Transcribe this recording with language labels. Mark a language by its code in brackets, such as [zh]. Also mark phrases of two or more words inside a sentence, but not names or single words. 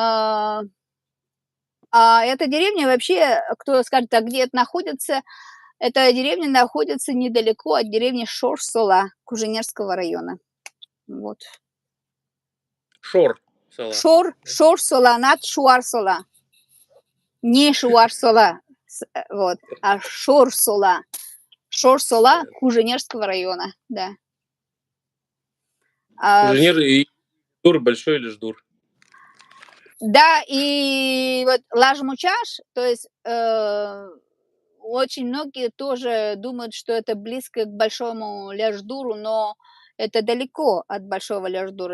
[ru] Эта деревня вообще, кто скажет, а где это находится, эта деревня находится недалеко от деревни Шор-Сола Куженерского района. Вот. Шор села. Да? Шор-Сола, над Шуар-Сола. Не Шуар-Сола, вот, а Шор-Сола. Шор-Сола Понятно. Куженерского района, да. А, ш- Куженер и Ждур, большой или Ждур? да, и вот Лажмучаш, то есть очень многие тоже думают, что это близко к Большому Ляждуру, но это далеко от Большого Ляждура.